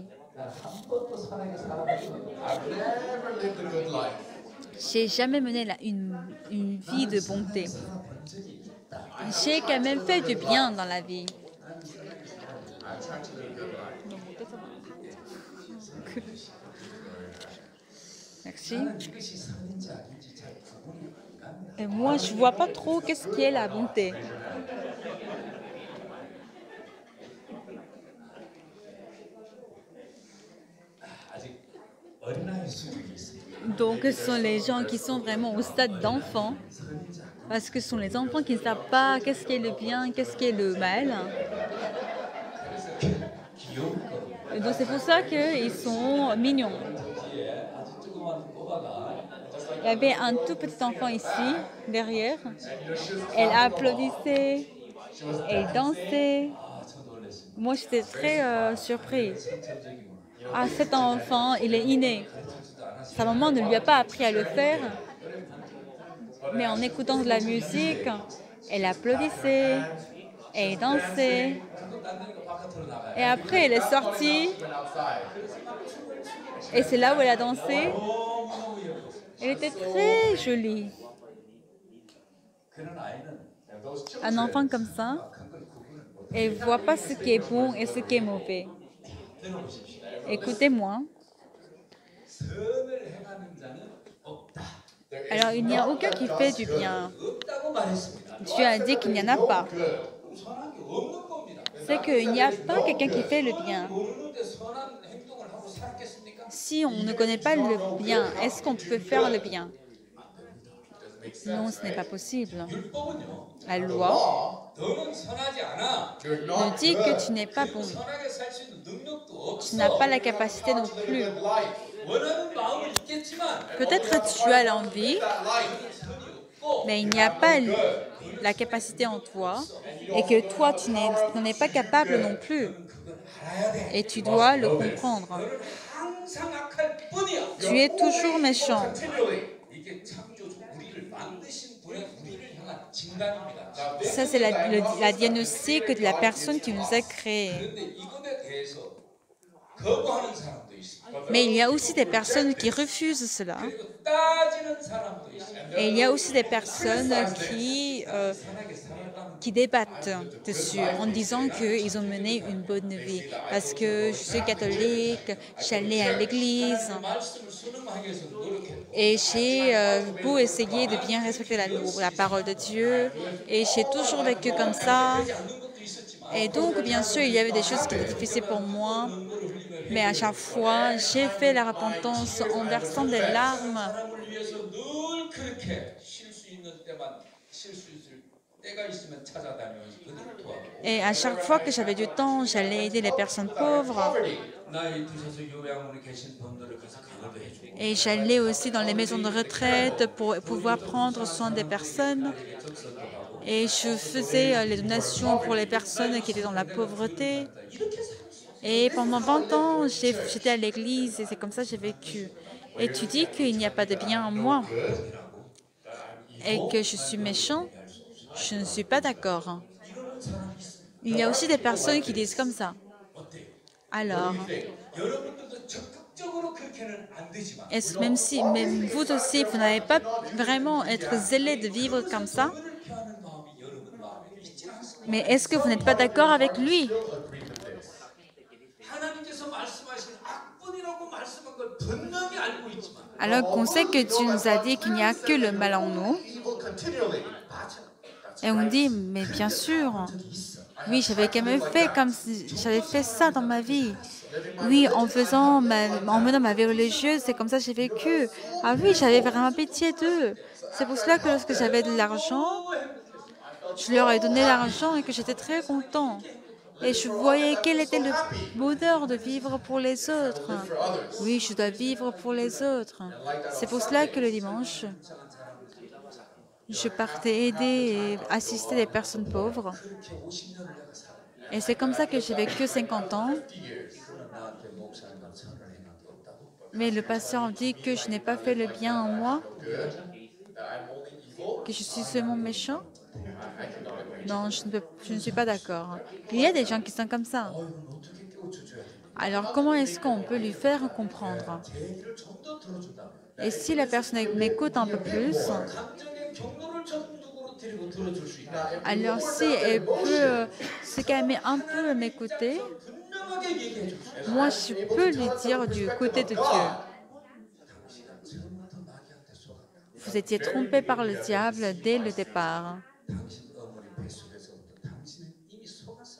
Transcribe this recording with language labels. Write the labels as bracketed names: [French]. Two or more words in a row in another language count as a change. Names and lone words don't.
[Korean] 한 번도 선하게 살아본 적이 없고 [English] I've never lived a good life. [French] J'ai jamais mené une vie de bonté. [Korean] 살아본 적이 있다. [French] J'ai quand même fait du bien dans la vie. [English] I tried to live a good life. [French] Merci. [Korean] 나는 이것이 선인지 아닌지 잘 구분이 안 갑니다. [French] Et moi, je vois pas trop qu'est-ce qui est la bonté. [Korean] 아직 어린아이 수준이 있습니다. [French] Donc, ce sont les gens qui sont vraiment au stade d'enfant, [Korean] 선인지 아닌지 [French] parce que ce sont les enfants qui ne savent pas qu'est-ce qui est le bien, qu'est-ce qui est le mal. [Korean] 귀여울 거예요. [French] Et donc, c'est pour ça qu'ils sont mignons. [Korean] 뒤에 아주 조그만 꼬마가 [French] Il y avait un tout petit enfant ici, derrière. Elle applaudissait, elle dansait. [Korean] 아, 저 놀랐습니다. [French] Moi, j'étais très surpris. [Korean] 선천적이구나. [French] Ah, cet enfant, il est inné. [Korean] 가르쳐주지도 않았어요. [French] Sa maman ne lui a pas appris à le faire. Mais en écoutant de la musique, elle applaudissait, elle dansait. [Korean] 그거 딴 데니까 바깥으로 나가요. [French] Et après, elle est sortie. [English] Went outside. [French] Et c'est là où elle a dansé. [Korean] 너무너무 예뻤어요. [French] Elle était très jolie. [Korean] 그런 아이는 [English] And those [French] Un [English] children, [French] enfant comme ça, [Korean] 큰 걸 구분을 못 [French] elle ne voit pas ce qui est bon et ce qui est mauvais. [Korean] 들어보십시오. [French] Écoutez-moi. [Korean] 선을 행하는 자는 없다. [English] there is [French] Alors, il n'y a [English] none [French] aucun [English] that [French] qui [English] does [French] fait du [English] good. [French] bien. [Korean] 없다고 말했습니다. [French] Dieu a dit qu'il n'y en a pas. [English] Good. [Korean] 그럼 선한 게 없는 겁니다. [French] C'est qu'il n'y a pas quelqu'un qui fait le bien. [Korean] 모르는데 선한 행동을 하고 살았겠습니까? [French] Si on ne connaît pas le bien, est-ce qu'on peut faire le bien? [English] Doesn't make sense. [French] Non, ce n'est pas possible. [Korean] 율법은요. [French] La loi [English] Law, [Korean] 너는 선하지 않아. [English] you're [French] nous [English] not [French] dit que [English] good. [French] tu n'es pas bon. [Korean] 선하게 살 수 있는 능력도 [French] Tu n'as [Korean] 없어. [French] pas la capacité non [English] To live a [French] plus. [English] good life. [Korean] 원하는 마음은 있겠지만 [French] Peut-être tu as l'envie, [English] That life. [Korean] 선이 없고 [French] mais il n'y a pas la capacité en toi et que toi, tu n'en es pas capable non plus. [Korean] 그건 알아야 돼. [French] Et tu dois le comprendre. [Korean] 너는 항상 악할 뿐이야. [French] Tu es toujours méchant. [English] Continually. [Korean] 이게 창조주 우리를 만드신 분의 우리를 향한 진단입니다. [French] Ça, c'est la diagnostic de la personne qui nous a créés. [Korean] 그런데 이것에 대해서 거부하는 사람도 있습니다. [French] Mais il y a aussi des personnes qui refusent cela. [Korean] 그리고 따지는 사람도 있습니다. [French] Et il y a aussi des personnes [Korean] 선하게 살아가는 [French] qui débattent dessus en disant qu'ils ont mené une bonne vie. Parce que je suis catholique, j'allais à l'église [Korean] 말씀을 순응하기 위해서 노력했고 [French] et j'ai beau essayer de bien respecter la parole de Dieu et j'ai toujours vécu comme ça. [Korean] 하지 않는 것도 있었지만 [French] Et donc, bien sûr, il y avait des choses qui étaient difficiles pour moi, mais à chaque fois, j'ai fait la repentance en versant des larmes. [Korean] 사람을 위해서 늘 그렇게 쉴 수 있는 때만 쉴 수 있을 때가 있으면 찾아다니면서 그들을 도와주고 [French] Et à chaque fois que j'avais du temps, j'allais aider les personnes pauvres. [Korean] 나이 드셔서 요양원에 계신 분들을 가서 강화도 해주고 [French] Et j'allais aussi dans les maisons de retraite pour pouvoir prendre soin des personnes. [Korean] 적선도 하고 [French] Et je faisais les donations pour les personnes qui étaient dans la pauvreté. [Korean] 이렇게 살았어요. [French] Et pendant 20 ans, j'étais à l'église et c'est comme ça que j'ai vécu. Et tu dis qu'il n'y a pas de bien en moi et que je suis méchant. Je ne suis pas d'accord. Il y a aussi des personnes qui disent comme ça. [Korean] 어때요? [French] Alors, [Korean] 여러분들도 적극적으로 그렇게는 안 되지만 [French] même vous aussi, vous n'allez pas vraiment être zélé de vivre comme ça, [Korean] 그를 피하는 마음이 여러분 마음에 있지 않습니다. [French] mais est-ce que vous n'êtes pas d'accord avec lui? [Korean] 하나님께서 말씀하신 악뿐이라고 말씀한 걸 분명히 알고 있지만 [French] Alors qu'on sait que Dieu nous a dit qu'il n'y a que le mal en nous, [English] Evil continually. [Korean] 맞아. [French] et on dit, mais bien sûr, oui, j'avais quand même fait comme si j'avais fait ça dans ma vie. Oui, en menant ma vie religieuse, c'est comme ça que j'ai vécu. Ah oui, j'avais vraiment pitié d'eux. C'est pour cela que lorsque j'avais de l'argent, je leur ai donné l'argent et que j'étais très content. Et je voyais quel était le bonheur de vivre pour les autres. Oui, je dois vivre pour les autres. C'est pour cela que le dimanche, je partais aider et assister des personnes pauvres. [Korean] 그렇게 50년을 내가 살았다. [French] Et c'est comme ça que j'ai vécu 50 ans. [English] 50 years. [Korean] 그러나 나한테 목사님은 선을 행한 게 없다고. [French] Mais le pasteur dit que je n'ai pas fait le bien en moi, [English] No good. That I'm only evil. [French] que je suis seulement méchant. [English] I cannot agree. [French] Non, je ne suis pas d'accord. Il y a des gens qui sont comme ça. [Korean] 이건 어떻게 깨우쳐줘야 돼? [French] Alors comment est-ce qu'on peut lui faire comprendre? [Korean] 제 얘기를 좀 더 들어준다면. [French] Et si la personne m'écoute un peu plus, [Korean] 감정의 경로를 전국으로 데리고 들어줄 수 있다. [French] alors si elle peut se calmer un peu et m'écouter, [Korean] 분명하게 얘기해 줄 수 있어. [French] moi je peux lui dire du côté de Dieu. [Korean] 당신은 처음부터 마귀한테 속았다. [French] Vous étiez trompé par le diable dès le départ. [Korean] 당신 어머니 뱃속에서부터 당신은 이미 속았어.